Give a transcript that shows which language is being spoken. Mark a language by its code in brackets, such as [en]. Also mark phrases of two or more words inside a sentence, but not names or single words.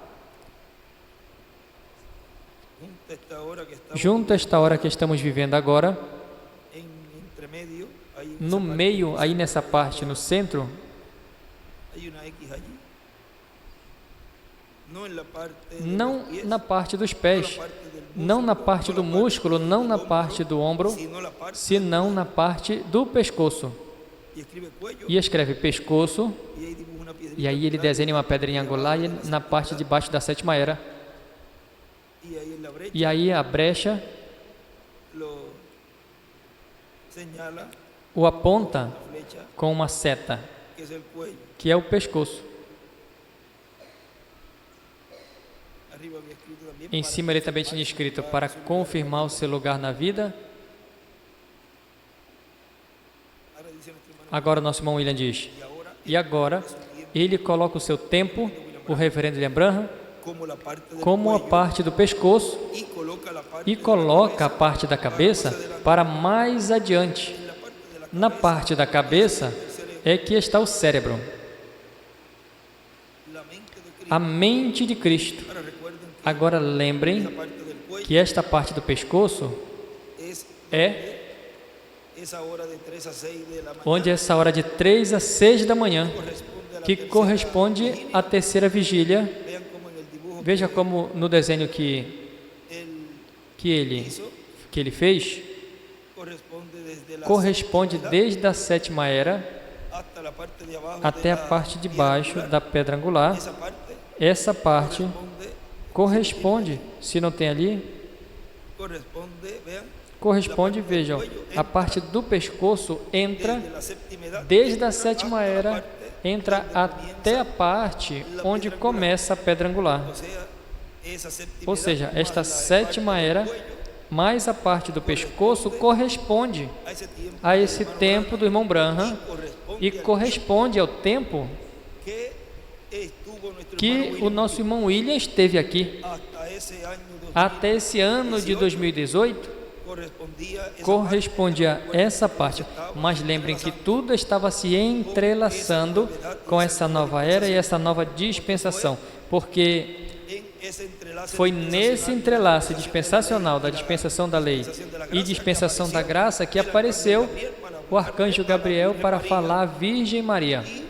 [pt] Junto a esta hora que estamos vivendo agora, no meio, aí nessa parte, no centro, não na parte dos pés, não na parte do músculo, não na parte do ombro, senão na parte do pescoço. e escreve pescoço, [es] y ahí dibuja una piedrita [pt] e aí ele desenha uma pedrinha angular na parte de baixo da sétima era. [es] y ahí en la brecha [pt] E aí a brecha [es] lo señala [pt] o aponta [es] la flecha [pt] com uma seta, [es] que es el cuello. [pt] que é o pescoço. [es] Arriba había escrito también [pt] Em cima ele também tinha escrito: para confirmar o seu lugar na vida. [es] ahora dice nuestro hermano, [pt] Agora nosso irmão William diz: [es] y ahora [pt] e agora ele coloca o seu tempo, o reverendo William Branham, [es] como la parte del [pt] como a [es] cuello [pt] parte do pescoço [es] y coloca la parte [pt] e coloca a parte da cabeça para mais adiante. Na parte da cabeça é que está o cérebro, [es] la mente de Cristo. [pt] a mente de Cristo. [es] Ahora recuerden que [pt] Agora [es] la [pt] lembrem [es] parte del cuello [pt] que esta parte do pescoço [es] es [pt] é [es] esa hora de 3 a 6 de la mañana, [pt] onde essa hora de 3 a 6 da manhã, [es] corresponde a la [pt] que [es] tercera [pt] corresponde [es] vigilia. [pt] à terceira vigília. [es] Vean como en el dibujo [pt] Veja como no desenho que [es] él hizo, [pt] ele fez, [es] corresponde desde la [pt] corresponde [es] séptima [pt] desde a sétima era [es] hasta la parte de abajo [pt] até [es] de [pt] a [es] la [pt] parte de [es] piedra [pt] baixo [es] angular. [pt] da pedra angular. [es] Esa parte [pt] Essa parte corresponde, se não tem ali, [es] vean, [pt] corresponde, vejam, a parte do pescoço entra [es] desde la séptima edad, [pt] desde a entra sétima [es] hasta la [pt] era, [es] parte [pt] entra [es] donde [pt] até a [es] comienza [pt] parte onde começa a pedra angular. [es] o sea, esa séptima [pt] Ou [es] edad [pt] seja, [es] más [pt] esta [es] la [pt] sétima [es] parte del [pt] era, [es] cuello, [pt] mais a parte do pescoço, [es] corresponde a ese tiempo [pt] a [es] del [pt] esse [es] hermano [pt] tempo do irmão Branham [es] corresponde [pt] e [es] al [pt] corresponde ao tempo [es] que estuvo nuestro [pt] que [es] hermano [pt] o [es] William [pt] nosso irmão William esteve aqui. [es] hasta ese año 2000, [pt] Até esse ano de 2018, correspondia a essa parte. Mas lembrem que tudo estava se entrelaçando com essa nova era e essa nova dispensação, porque foi nesse entrelace dispensacional da dispensação da lei e dispensação da graça que apareceu o arcanjo Gabriel para falar à Virgem Maria.